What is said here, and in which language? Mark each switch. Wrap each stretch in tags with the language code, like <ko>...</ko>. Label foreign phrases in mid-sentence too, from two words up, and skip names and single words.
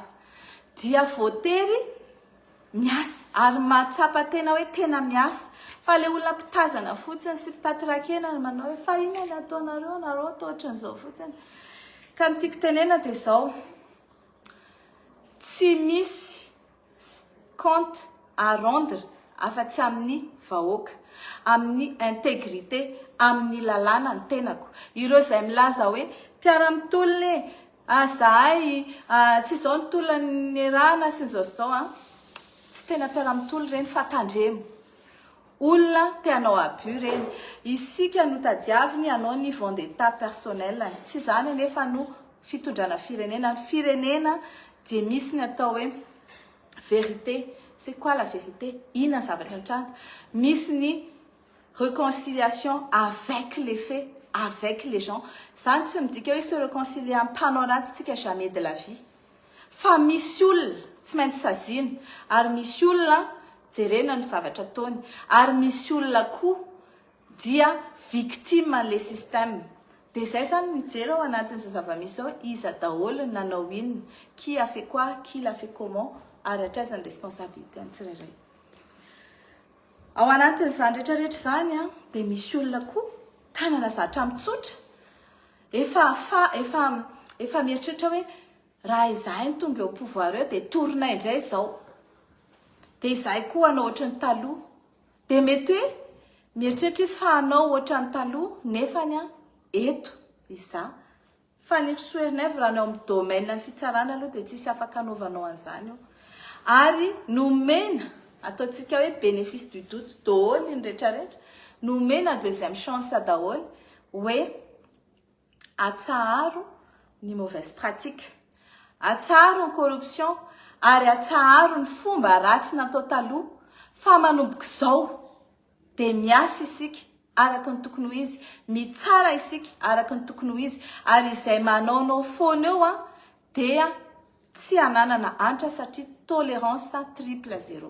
<mg>Dia voatery miasa ary mahatsapa tena hoe tena miasa. Fa ilay olona mpitazana fotsiny sy mpitaty-rakena no manao hoe fa ina ny ataonareo, nareo atao ohatran'izao fotsiny. Ka ny tiako tenena dia izao, tsy misy</mg> <fr>compte à rendre</fr> <mg>afa-tsy amin'ny vahoaka. amin'ny intégrité amin'ny lalàna ny tenako. Ireo izay milaza hoe mpiara-mitolona zahay tsy izao ny tolon'ny rana sy zao tsy tena mpiara-mitolo reny fa tandremo. Olona te hanao abus reny. Isika no tadiaviny hanao ny</mg> <fr>vendetta personnel.</fr> <mg>Tsy zany anefa no fitondrana firenena. Ny firenena dia misy ny atao hoe vérité.</mg> <fr>C'est quoi la vérité?</fr> <mg>Ina zavatra antranga. Misy ny</mg> <fr>réconciliation avec les faits, avec les gens.</fr> <mg>Zany tsy midika hoe</mg> <fr>se réconcilier</fr> <mg>amin'ny mpanao ratsy tsika</mg> <fr>jamais de la vie.</fr> <mg>Fa misy olona tsy maintsy sazina ary misy olona jerena ny zavatra ataony ary misy olona koa dia</mg> <fr>victime le système.</fr> <mg>Dia izay zany mijery ao anatin'izao zava-misy ao iza daholo nanao inona,</mg> <fr>qui a fait quoi, qui l'a fait comment,</fr> <mg>ary hatraizany responsabilité ny tsirairay. Ao anatin'izany rehetrarehetra zany dia misy olona koa tanana zatra mitsotra efa mieritreritra hoe raha izahay ny tonga eo pouvoir eo dia torina indray izao. Dia izahay koa hanao ohatran'ny taloha. Dia mety hoe mieritreritra izy fa hanao ohatran'ny taloha nefany eto iza. Fa ny soerinevy raha anao amin'ny domaine ny fitsarana aloha dia tsisy afaka hanaovanao an'izany io. Ary nomena ataontsika hoe</mg> <fr>bénéfice du doute</fr> <mg>daholo ny rehetrarehetra. Nomena</mg> <fr>deuxième chance</fr> <mg>daholo hoe atsaharo ny</mg> <fr>mauvaise pratique,</fr> <mg>atsaharo ny corruption ary atsaharo ny fomba ratsy natao taloha fa manomboka izao dia miasa isika araka ny tokony ho izy, mitsara isika araka ny tokony ho izy ary izay manaonao foana eo dia tsy hananana antra satria</mg> <fr>tolérance triple zéro.</fr>